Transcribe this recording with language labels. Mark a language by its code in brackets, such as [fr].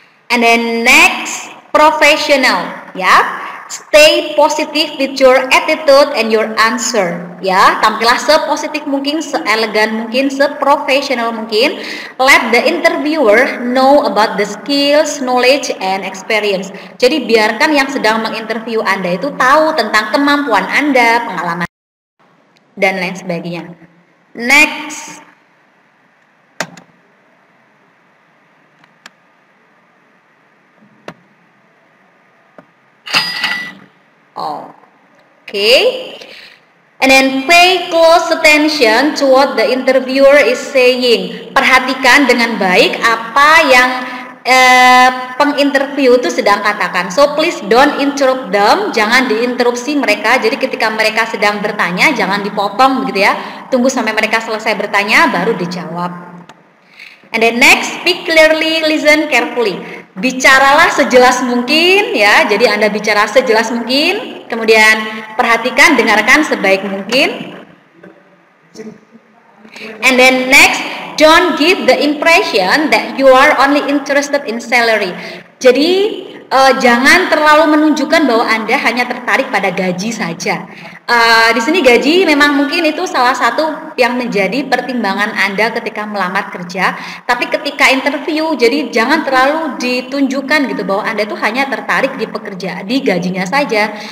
[en] And then next, professional, ya. Stay positive with your attitude and your answer, ya. [id] Tampillah sepositif mungkin, seelegan mungkin, seprofesional mungkin. [en] Let the interviewer know about the skills, knowledge, and experience. [id] Jadi biarkan yang sedang menginterview Anda itu tahu tentang kemampuan Anda, pengalaman, dan lain sebagainya. [en] Next. Okay. And then pay close attention to what the interviewer is saying. [id] Perhatikan dengan baik apa yang penginterview itu sedang katakan. [en] So please don't interrupt them. [id] Jangan diinterupsi mereka. Jadi ketika mereka sedang bertanya, jangan dipotong begitu ya. Tunggu sampai mereka selesai bertanya, baru dijawab. [en] And then next, speak clearly, listen carefully. [id] Bicaralah sejelas mungkin ya. Jadi Anda bicara sejelas mungkin. Kemudian perhatikan, dengarkan sebaik mungkin. [en] And then next, don't give the impression that you are only interested in salary. [id] Jadi jangan terlalu menunjukkan bahwa Anda hanya tertarik pada gaji saja. Di sini gaji memang mungkin itu salah satu yang menjadi pertimbangan Anda ketika melamar kerja. Tapi ketika interview, jadi jangan terlalu ditunjukkan gitu bahwa Anda itu hanya tertarik di gajinya saja.